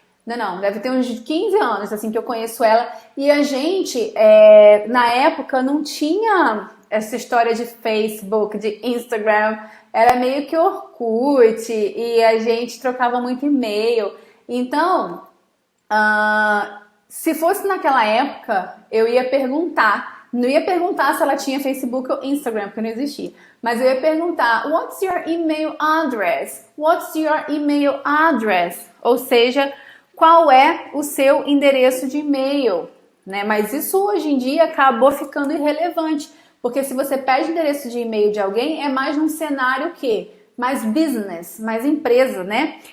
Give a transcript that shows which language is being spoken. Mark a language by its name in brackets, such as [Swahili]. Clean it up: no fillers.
[Portuguese] Não, deve ter uns 15 anos, assim, que eu conheço ela. E a gente, na época, não tinha essa história de Facebook, de Instagram. Era meio que Orkut e a gente trocava muito e-mail. Então, se fosse naquela época, eu ia perguntar. Não ia perguntar se ela tinha Facebook ou Instagram, porque não existia. Mas eu ia perguntar, [English] what's your email address? What's your email address? [Portuguese] Ou seja, qual é o seu endereço de e-mail, né? Mas isso hoje em dia acabou ficando irrelevante, porque se você pede endereço de e-mail de alguém, é mais num cenário que mais business, mais empresa, né?